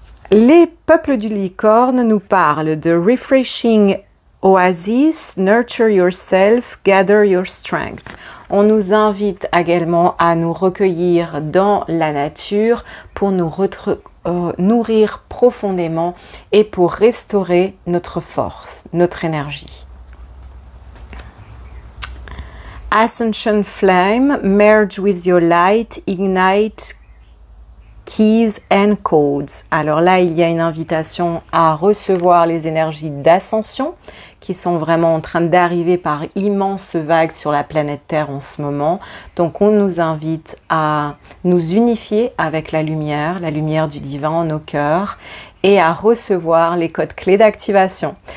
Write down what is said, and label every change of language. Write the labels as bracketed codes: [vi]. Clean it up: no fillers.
[fr] Les peuples du licorne nous parlent de [en] refreshing oasis, nurture yourself, gather your strength. [fr] On nous invite également à nous recueillir dans la nature pour nous nourrir profondément et pour restaurer notre force, notre énergie. [en] Ascension flame, merge with your light, ignite keys and codes. [fr] Alors là, il y a une invitation à recevoir les énergies d'ascension qui sont vraiment en train d'arriver par immenses vagues sur la planète Terre en ce moment. Donc on nous invite à nous unifier avec la lumière du divin en nos cœurs et à recevoir les codes clés d'activation.